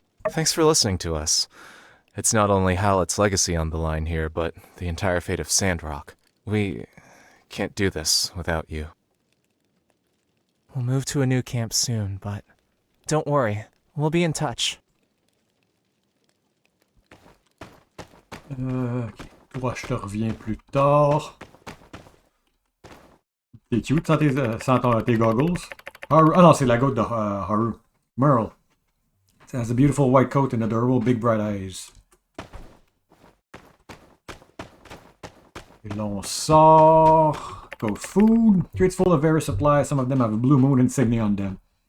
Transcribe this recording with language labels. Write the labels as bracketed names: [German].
[English] Thanks for listening to us. It's not only Hallett's legacy on the line here, but the entire fate of Sandrock. We can't do this without you. We'll move to a new camp soon, but don't worry, we'll be in touch. [French] Toi, je te reviens plus tard. T'es cute sans tes goggles. Haru, ah non, c'est la goat de Haru. Merle. [English] It has a beautiful white coat and adorable big bright eyes. [French] Et là, on sort. [English] Go food. Crates full of various supplies. Some of them have a Blue Moon insignia on them.